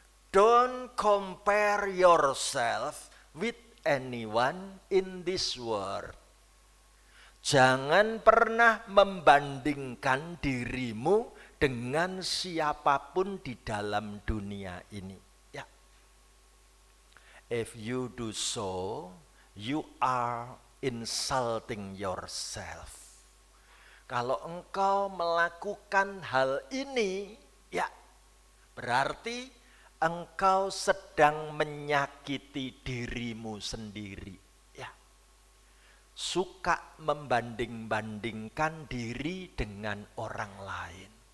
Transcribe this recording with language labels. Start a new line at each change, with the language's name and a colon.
English: Don't compare yourself with anyone in this world.
Indonesian: Jangan pernah membandingkan dirimu dengan siapapun di dalam dunia ini. Ya.
English: If you do so, you are insulting yourself.
Indonesian: Kalau engkau melakukan hal ini, ya berarti engkau sedang menyakiti dirimu sendiri. Ya. Suka membanding-bandingkan diri dengan orang lain.